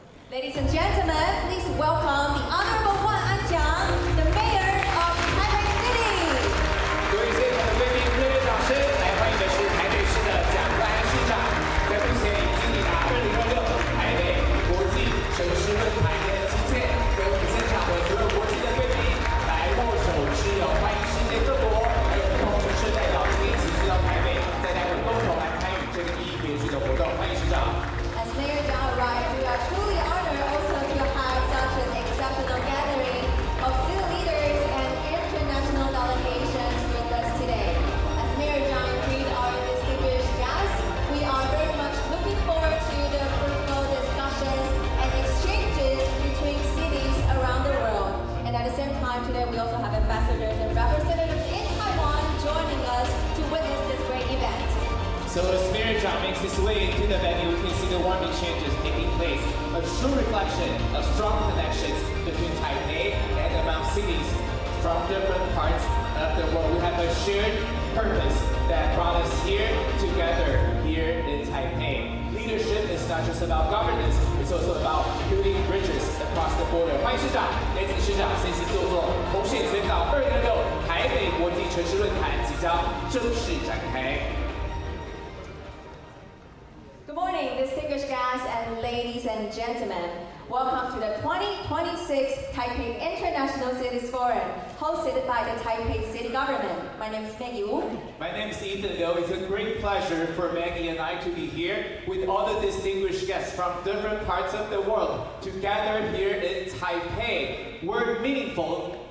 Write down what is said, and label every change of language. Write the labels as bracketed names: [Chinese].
[English] Ladies and gentlemen, please welcome the Honorable Cowage, the Mayor of Taipei City. [Chinese] 各位现场的贵宾，热烈掌声来欢迎的是台北市的蒋万安市长。在目前已经抵达2026台北国际城市论坛的期间，为我们现场的所有国际的贵宾来握手之友，欢迎世界各国还有不同城市代表今天齐聚到台北，在台湾共同来参与这个意义别具的活动。欢迎市长。 [English] As Mayor Chiang arrives, we are truly honored also to have such an exceptional gathering of city leaders and international delegations with us today. As Mayor Chiang greets our distinguished guests, we are very much looking forward to the fruitful discussions and exchanges between cities around the world. And at the same time, today we also have ambassadors and representatives in Taiwan joining us to witness this great event. So as Mayor Chiang makes his way into the venue, we can see the warm exchanges taking place, a true reflection of strong connections between Taipei and among cities from different parts of the world. We have a shared purpose that brought us here together here in Taipei. Leadership is not just about governance, it's also about building bridges across the border. [Chinese] 欢迎市长，来请市长先行就座，同时也宣告2026台北国际城市论坛即将正式展开。 [English] Good morning, distinguished guests and ladies and gentlemen. Welcome to the 2026 Taipei International Cities Forum, hosted by the Taipei City Government. My name is Maggie Wu. My name is Ethan Liu. It's a great pleasure for Maggie and I to be here with all the distinguished guests from different parts of the world to gather here in Taipei. Word meaningful